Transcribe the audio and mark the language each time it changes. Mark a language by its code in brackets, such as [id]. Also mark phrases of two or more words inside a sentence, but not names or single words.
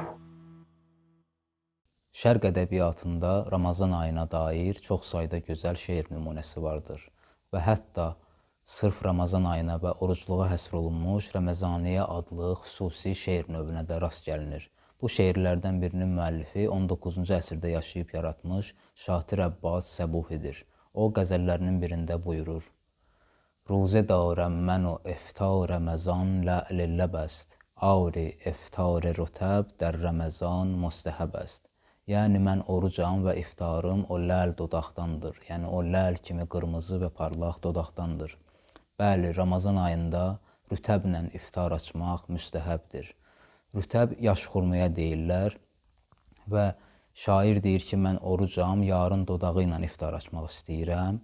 [az] Şərq ədəbiyyatında Ramazan ayına dair çox sayda gözəl şeir nümunəsi vardır və hətta sırf Ramazan ayına və orucluğa həsr olunmuş Rəməzaniyə adlı xüsusi şeir növünə də rast gəlinir. Bu şeirlərdən birinin müəllifi 19-cu əsrdə yaşayıb yaratmış Şatir Əbbas Səbuhidir. O qəzəllərinin birində buyurur: [fa] روزه دارم من و افطار رمضان لعل لب است آر افطار رطب در رمضان مستحب است. [az] Yəni mən orucam və iftarım o ləl dodaqdandır. Yəni o ləl kimi qırmızı və parlaq dodaqdandır. Bəli, Ramazan ayında rütəblə iftar açmaq müstəhəbdir. Rütəb yaş xurmaya deyirlər və şair deyir ki, mən orucam, yarın dodağı ilə iftar açmaq istəyirəm.